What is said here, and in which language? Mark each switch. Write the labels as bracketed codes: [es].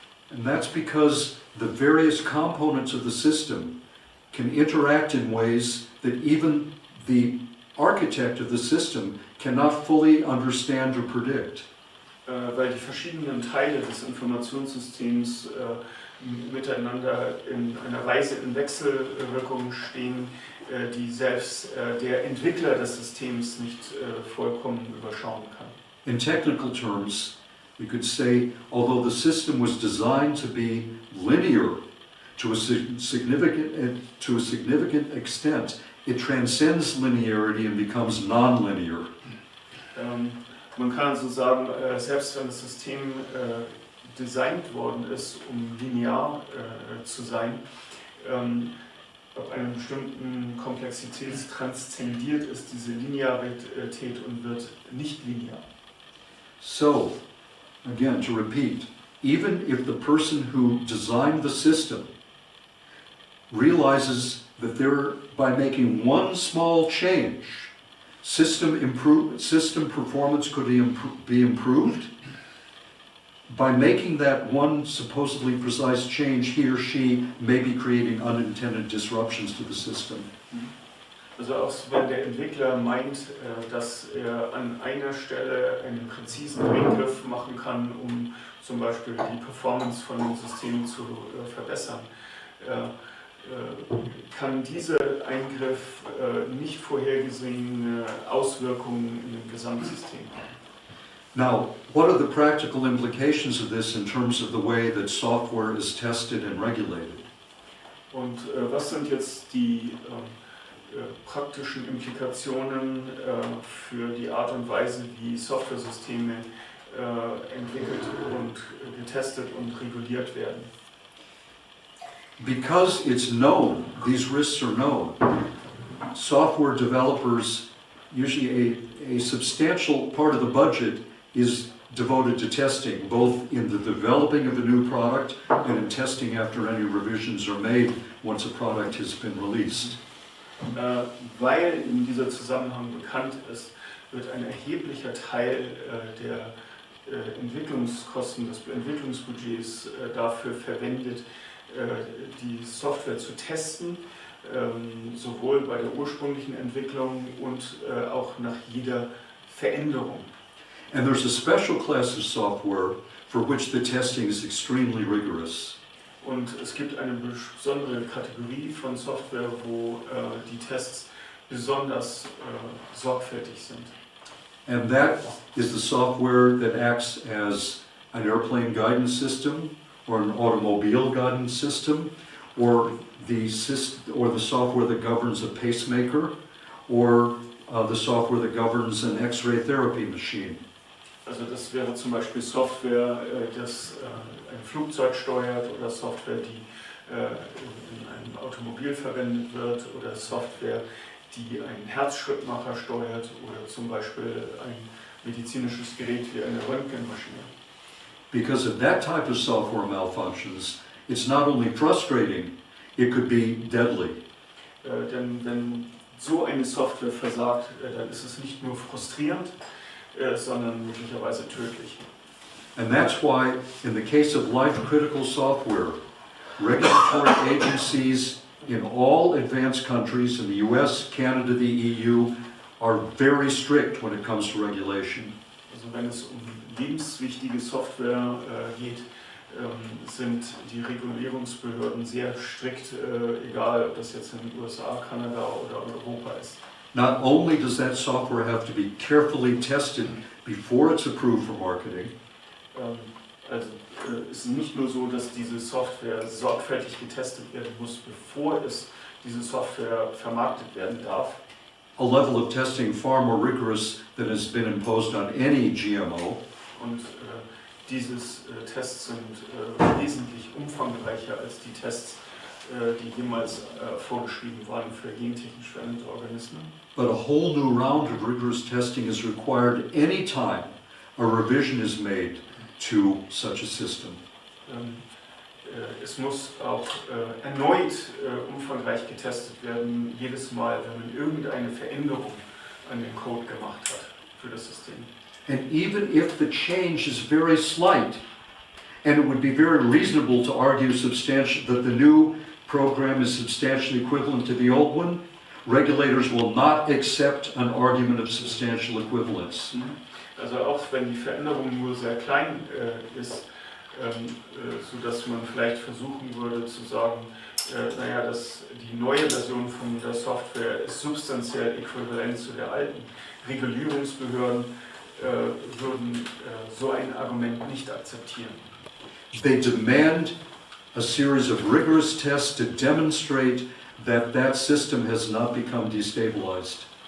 [en] And that's because the various components of the system can interact in ways that even the architect of the system cannot fully understand or predict. [de] Weil die verschiedenen Teile des Informationssystems miteinander in einer Weise in Wechselwirkung stehen, die selbst der Entwickler des Systems nicht vollkommen überschauen kann. [en] In technical terms, we could say, although the system was designed to be linear to a significant extent, it transcends linearity and becomes nonlinear. [de] Man kann also sagen, selbst wenn das System designt worden ist, um linear zu sein, ab einer bestimmten Komplexität transzendiert ist diese Linearität und wird nicht linear. [en] So, again, to repeat, even if the person who designed the system realizes that by making one small change, system performance could be improved, by making that one supposedly precise change, he or she may be creating unintended disruptions to the system. [de] Also auch wenn der Entwickler meint, dass er an einer Stelle einen präzisen Eingriff machen kann, um zum Beispiel die Performance von dem System zu verbessern, kann dieser Eingriff nicht vorhergesehene Auswirkungen in dem Gesamtsystem haben. [en] Now, what are the practical implications of this in terms of the way that software is tested and regulated? [de] Und was sind jetzt die praktischen Implikationen für die Art und Weise, wie Softwaresysteme entwickelt und getestet und reguliert werden. [en] Because it's known, these risks are known, software developers, usually a substantial part of the budget is devoted to testing, both in the developing of a new product and in testing after any revisions are made once a product has been released. [de] Weil in dieser Zusammenhang bekannt ist, wird ein erheblicher Teil der Entwicklungskosten, des Entwicklungsbudgets dafür verwendet, die Software zu testen, sowohl bei der ursprünglichen Entwicklung und auch nach jeder Veränderung. [en] And there's a special class of software for which the testing is extremely rigorous. [de] Und es gibt eine besondere Kategorie von Software, wo die Tests besonders sorgfältig sind. [en] And that is the software that acts as an airplane guidance system or an automobile guidance system or the software that governs a pacemaker or the software that governs an X-ray therapy machine. [de] Also das wäre zum Beispiel Software, das ein Flugzeug steuert oder Software, die in einem Automobil verwendet wird oder Software, die einen Herzschrittmacher steuert oder zum Beispiel ein medizinisches Gerät wie eine Röntgenmaschine. [en] Because if that type of software malfunctions, it's not only frustrating, it could be deadly. [de] Denn wenn so eine Software versagt, dann ist es nicht nur frustrierend, sondern möglicherweise tödlich. [en] And that's why, in the case of life-critical software, regulatory agencies in all advanced countries, in the US, Canada, the EU, are very strict when it comes to regulation. [de] Also wenn es um lebenswichtige Software geht, sind die Regulierungsbehörden sehr strikt, egal ob das jetzt in den USA, Kanada oder Europa ist. [en] Not only does that software have to be carefully tested before it's approved for marketing, [de] Also es ist nicht nur so, dass diese Software sorgfältig getestet werden muss, bevor diese Software vermarktet werden darf. [en] a level of testing far more rigorous than has been imposed on any GMO. [de] Und dieses Tests sind wesentlich umfangreicher als die Tests, die jemals vorgeschrieben waren für gentechnisch veränderte Organismen. [en] But a whole new round of rigorous testing is required anytime a revision is made to such a system. [de] Es muss auch erneut umfangreich getestet werden, jedes Mal, wenn man irgendeine Veränderung an den Code gemacht hat für das System. [en] And even if the change is very slight, and it would be very reasonable to argue that the new program is substantially equivalent to the old one, regulators will not accept an argument of substantial equivalence. [de] Also auch wenn die Veränderung nur sehr klein ist, sodass man vielleicht versuchen würde zu sagen, naja, die neue Version von der Software ist substanziell äquivalent zu der alten. Regulierungsbehörden würden so ein Argument nicht akzeptieren. [en] They demand a series of rigorous tests to demonstrate that that system has not become destabilized.